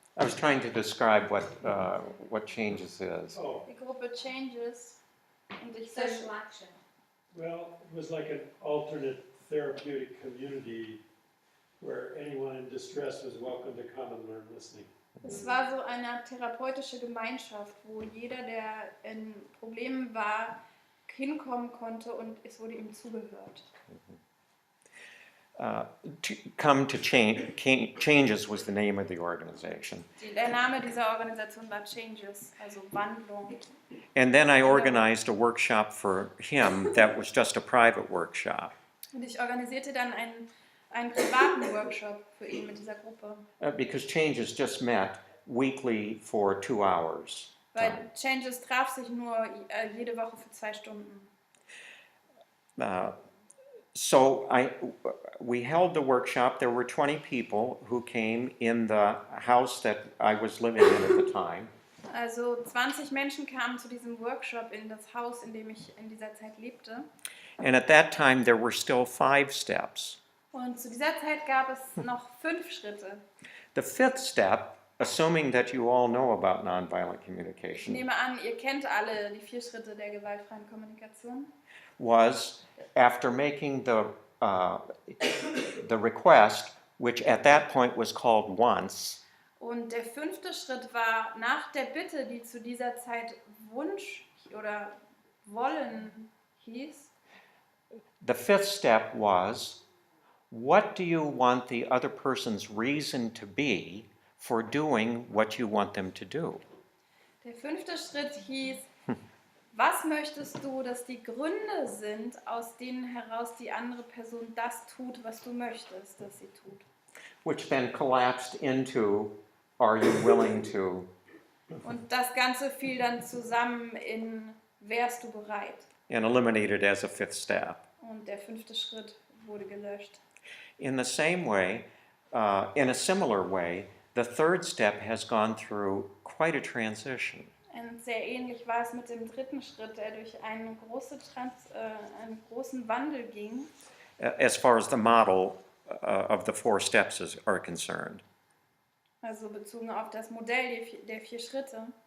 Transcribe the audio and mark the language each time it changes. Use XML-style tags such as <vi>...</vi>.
<en>I was trying to describe what changes is.</en> <de>Die Gruppe Changes. Und ich</de> <en>Social action. Well, it was like an alternate therapeutic community where anyone in distress was welcome to come and learn listening.</en> <de>Es war so eine therapeutische Gemeinschaft, wo jeder, der in Problemen war, hinkommen konnte und es wurde ihm zugehört.</de> <en>To come to Changes was the name of the organization.</en> <de>Der Name dieser Organisation war Changes, also Wandlung.</de> <en>And then I organized a workshop for him that was just a private workshop.</en> <de>Und ich organisierte dann einen privaten Workshop für ihn mit dieser Gruppe.</de> <en>Because Changes just met weekly for 2 hours.</en> <de>Weil Changes traf sich nur jede Woche für 2 Stunden.</de> <en>So we held the workshop. There were 20 people who came in the house that I was living in at the time.</en> <de>Also 20 Menschen kamen zu diesem Workshop in das Haus, in dem ich in dieser Zeit lebte.</de> <en>And at that time there were still 5 steps.</en> <de>Und zu dieser Zeit gab es noch 5 Schritte.</de> <en>The 5th step, assuming that you all know about nonviolent</en> <de>Ich</de> <en>communication,</en> <de>nehme an, ihr kennt alle die 4 Schritte der gewaltfreien Kommunikation.</de> <en>was after making the request, which at that point was called once,</en> <de>Und der 5. Schritt war nach der Bitte, die zu dieser Zeit Wunsch oder Wollen hieß.</de> <en>the 5th step was, what do you want the other person's reason to be for doing what you want them to do?</en> <de>Der 5. Schritt hieß, was möchtest du, dass die Gründe sind, aus denen heraus die andere Person das tut, was du möchtest, dass sie tut?</de> <en>Which then collapsed into, are you willing to?</en> <de>Und das Ganze fiel dann zusammen in, wärst du bereit?</de> <en>And eliminated as a 5th step.</en> <de>Und der 5. Schritt wurde gelöscht.</de> <en>In the same way, in a similar way, the 3rd step has gone through quite a transition.</en> <de>Und sehr ähnlich war es mit dem 3. Schritt, der durch einen großen Wandel ging,</de> <en>As far as the model of the 4 steps are concerned.</en> <de>also bezogen auf das Modell der 4 Schritte.</de>